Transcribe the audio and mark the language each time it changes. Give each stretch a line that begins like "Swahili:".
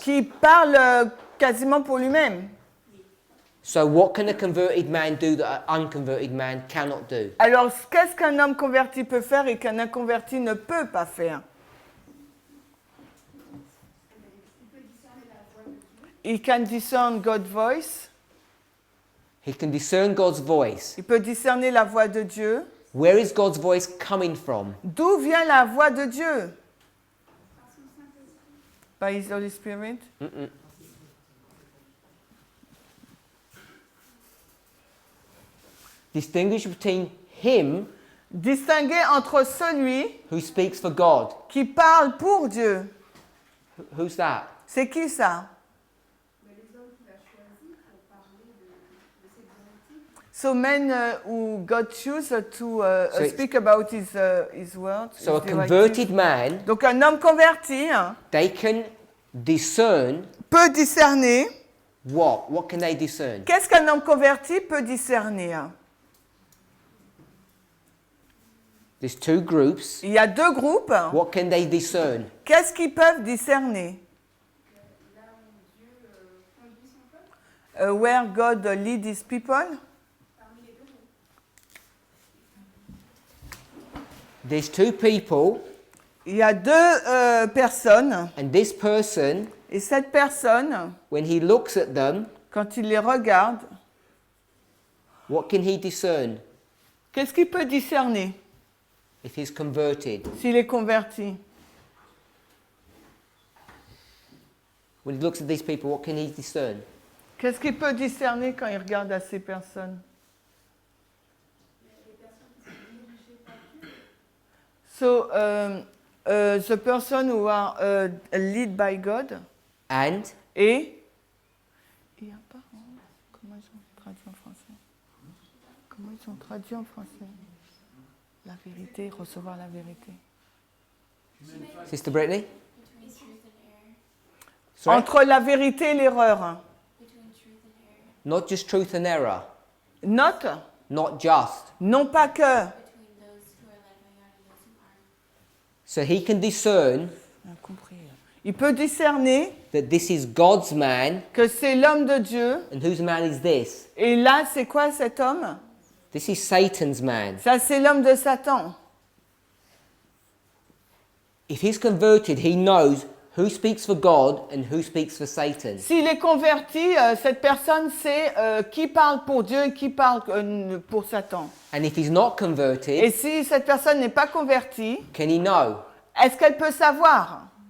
French: qui parle quasiment pour lui-même.
English: So what can a converted man do that an unconverted man cannot do?
French: Alors, qu'est-ce qu'un homme converti peut faire et qu'un inconverti ne peut pas faire?
English: He can discern God's voice. He can discern God's voice.
French: Il peut discerner la voix de Dieu.
English: Where is God's voice coming from?
French: D'où vient la voix de Dieu?
English: By His Holy Spirit. Mm-mm. Distinguish between him
French: Distinguer entre celui
English: who speaks for God.
French: qui parle pour Dieu.
English: Who's that?
French: C'est qui ça?
English: So men who God choose to So speak about His word. So a his converted directive. man,
French: Donc un homme converti
English: they can discern
French: peut discerner.
English: what? What can they discern?
French: Qu'est-ce qu'un homme converti peut discerner?
English: There's two groups.
French: Il y a deux groupes.
English: What can they discern?
French: Qu'est-ce qu'ils peuvent discerner?
English: Where God leads His people. There's two people,
French: Il y a deux personnes.
English: and this person,
French: Et cette personne,
English: when he looks at them,
French: quand il les regarde,
English: what can he discern
French: qu'est-ce qu'il peut discerner
English: if he's converted?
French: s'il est converti?
English: When he looks at these people, what can he discern?
French: Qu'est-ce qu'il peut discerner quand il regarde à ces personnes?
English: So, the person who are led by God. And
French: Et il y a pas. Comment ils ont traduit en français? Comment ils ont traduit en français? La vérité, recevoir la vérité.
English: Sister Brittany? Between truth and error. Sorry?
French: Entre la vérité et l'erreur.
English: Between truth and error. Not just truth and error. Note, Not just.
French: non pas que.
English: Between those who are led by God and those who aren't. So he can discern
French: On a compris. Il peut discerner
English: that this is God's man,
French: que c'est l'homme de Dieu.
English: and whose man is this?
French: Et là, c'est quoi cet homme?
English: This is Satan's man.
French: Ça, c'est l'homme de Satan.
English: If he's converted, he knows who speaks for God and who speaks for Satan.
French: S'il est converti, cette personne sait qui parle pour Dieu et qui parle pour Satan.
English: And if he's not
French: Et
English: converted,
French: si cette personne n'est pas convertie,
English: can he know?
French: est-ce qu'elle peut savoir?